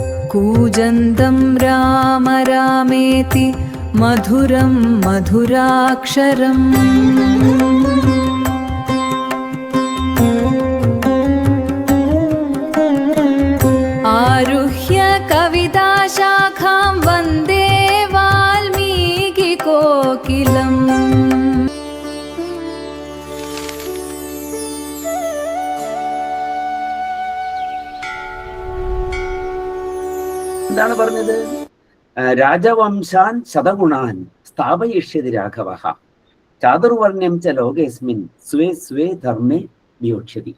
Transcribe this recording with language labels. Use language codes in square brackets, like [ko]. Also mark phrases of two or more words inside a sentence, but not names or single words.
[sa] कूजन्तं राम रामेति मधुरं मधुराक्षरम् आरुह्य कविताशाखां वन्दे वाल्मीकिकोकिलम्। [ml] എന്താണ് പറഞ്ഞത്? [sa] രാജവംശാൻ ശതഗുണാൻ സ്ഥാപയിഷ്യതി രാഘവഃ ചാതുർവർണ്ണ്യം ച ലോകേസ്മിൻ സ്വേ സ്വേ ധർമ്മേ നിയോക്ഷ്യതി.